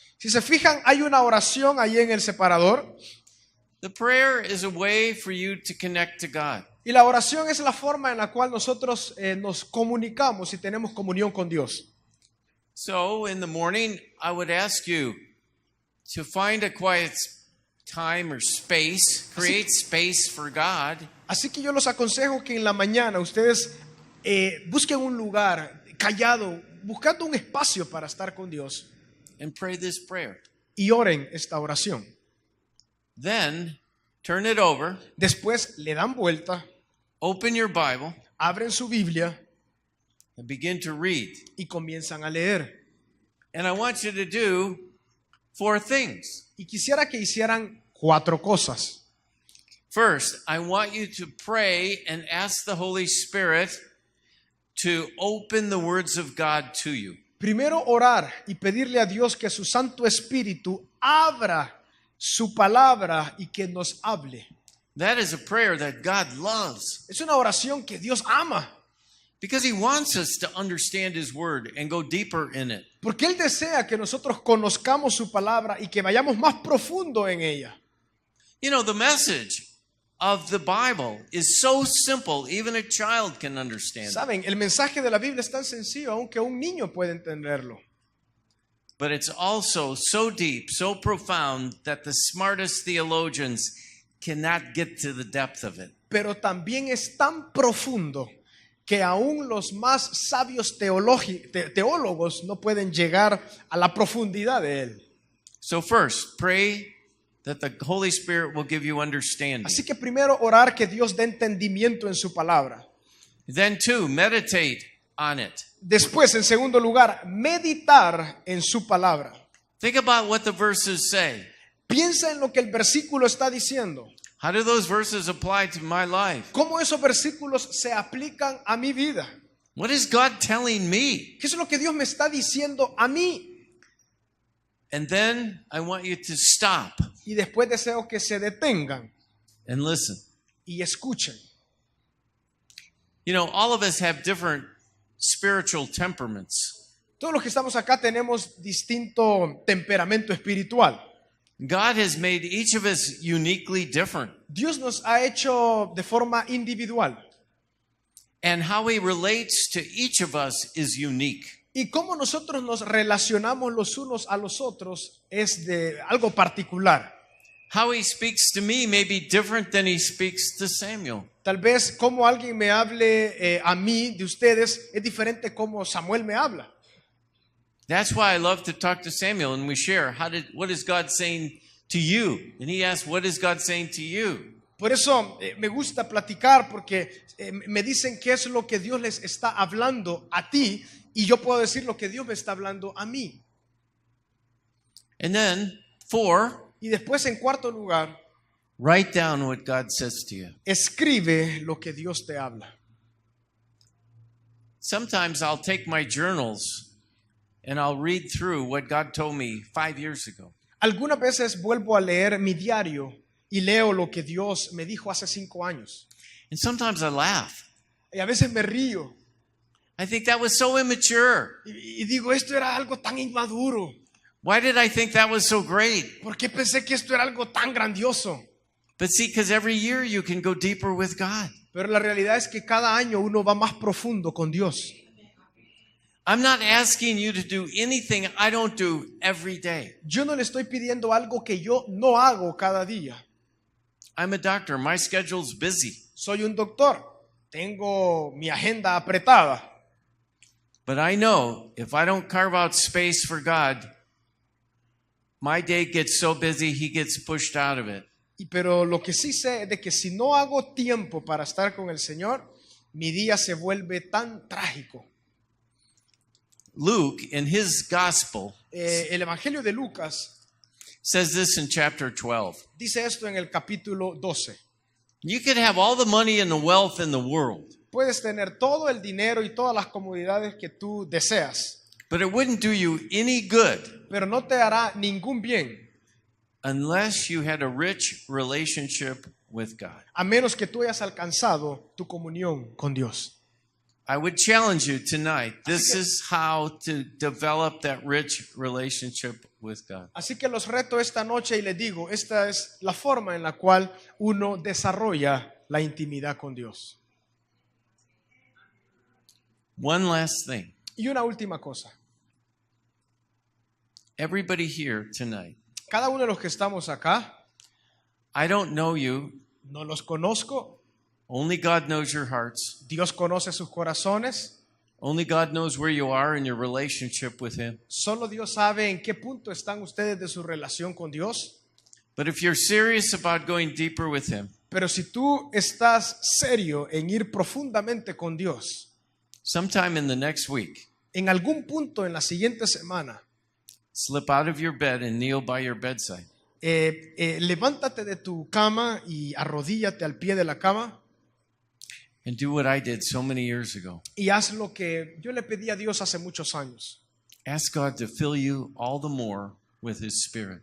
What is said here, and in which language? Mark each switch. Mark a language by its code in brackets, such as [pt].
[es] Si se fijan, hay una oración ahí en el separador. [en] The prayer is a way for you to connect to God. [es] Y la oración es la forma en la cual nosotros nos comunicamos y tenemos comunión con Dios. [en] So in the morning, I would ask you to find a quiet time or space, create space for God. [es] Así que yo los aconsejo que en la mañana ustedes busquen un lugar callado, buscando un espacio para estar con Dios [en] And pray this prayer. [es] y oren esta oración. [en] Then turn it over, [es] Después le dan vuelta, [en] open your Bible, [es] abren su Biblia [en] and begin to read. [es] y comienzan a leer. [en] And I want you to do 4 things. [es] Y quisiera que hicieran 4 cosas. [en] First, I want you to pray and ask the Holy Spirit to open the words of God to you. [es] Primero orar y pedirle a Dios que su Santo Espíritu abra su palabra y que nos hable. [en] That is a prayer that God loves [es] Es una oración que Dios ama, [en] because He wants us to understand His Word and go deeper in it. [es] porque Él desea que nosotros conozcamos su palabra y que vayamos más profundo en ella. [en] You know, the message of the Bible is so simple, even a child can understand it. [es] Saben, el mensaje de la Biblia es tan sencillo, aunque un niño puede entenderlo. [en] But it's also so deep, so profound that the smartest theologians cannot get to the depth of it. [es] Pero también es tan profundo que aún los más sabios teólogos no pueden llegar a la profundidad de él. [en] So first, pray that the Holy Spirit will give you understanding. [es] Así que primero orar que Dios dé entendimiento en su palabra. [en] Then two, meditate on it. [es] Después, en segundo lugar, meditar en su palabra. [en] Think about what the verses say. [es] Piensa en lo que el versículo está diciendo. [en] How do those verses apply to my life? [es] ¿Cómo esos versículos se aplican a mi vida? [en] What is God telling me? [es] ¿Qué es lo que Dios me está diciendo a mí? [en] And then I want you to stop [es] Y después deseo que se detengan [en] and listen. [es] y escuchen. [en] You know, all of us have different spiritual temperaments. [es] Todos los que estamos acá tenemos distinto temperamento espiritual. [en] God has made each of us uniquely different. [es] Dios nos ha hecho de forma individual. [en] And how He relates to each of us is unique. [es] Y cómo nosotros nos relacionamos los unos a los otros es de algo particular. [en] How He speaks to me may be different than He speaks to Samuel. [es] Tal vez como alguien me hable a mí, de ustedes, es diferente como Samuel me habla. [en] That's why I love to talk to Samuel and we share, what is God saying to you? And he asks, what is God saying to you? [es] Por eso me gusta platicar porque me dicen qué es lo que Dios les está hablando a ti y yo puedo decir lo que Dios me está hablando a mí. [en] And then, 4, [es] Y después, en cuarto lugar, [en] write down what God says to you. [es] escribe lo que Dios te habla. [en] Sometimes I'll take my journals and I'll read through what God told me 5 years ago. [es] Algunas veces vuelvo a leer mi diario y leo lo que Dios me dijo hace 5 años. [en] And sometimes I laugh. [es] Y a veces me río [en] I think that was so immature. [es] y digo, esto era algo tan inmaduro. [en] Why did I think that was so great? [es] ¿Por qué pensé que esto era algo tan grandioso? [en] But see, because every year you can go deeper with God. [es] Pero la realidad es que cada año uno va más profundo con Dios. [en] I'm not asking you to do anything I don't do every day. [es] Yo no le estoy pidiendo algo que yo no hago cada día. [en] I'm a doctor. My schedule's busy. [es] Soy un doctor. Tengo mi agenda apretada. [en] But I know if I don't carve out space for God, my day gets so busy, He gets pushed out of it. [es] Pero lo que sí sé es de que si no hago tiempo para estar con el Señor, mi día se vuelve tan trágico. [en] Luke, in his gospel, [es] El Evangelio de Lucas [en] says this in chapter 12. [es] dice esto en el capítulo 12. [en] You could have all the money and the wealth in the world, [es] Puedes tener todo el dinero y todas las comodidades que tú deseas, [en] but it wouldn't do you any good [es] pero no te hará ningún bien [en] unless you had a rich relationship with God. [es] a menos que tú hayas alcanzado tu comunión con Dios. [en] I would challenge you tonight. This is how to develop that rich relationship with God. [es] Así que los reto esta noche y les digo, esta es la forma en la cual uno desarrolla la intimidad con Dios. [en] One last thing. [es] Y una última cosa. [en] Everybody here tonight, [es] Cada uno de los que estamos acá, [en] I don't know you. [es] no los conozco. [en] Only God knows your hearts. [es] Dios conoce sus corazones. [en] Only God knows where you are in your relationship with Him. [es] Solo Dios sabe en qué punto están ustedes de su relación con Dios. [en] But if you're serious about going deeper with Him, [es] Pero si tú estás serio en ir profundamente con Dios, [en] sometime in the next week, [es] en algún punto en la siguiente semana, [en] slip out of your bed and kneel by your bedside. [es] levántate de tu cama y arrodíllate al pie de la cama [en] And do what I did so many years ago. [es] y haz lo que yo le pedí a Dios hace muchos años. [en] Ask God to fill you all the more with His Spirit.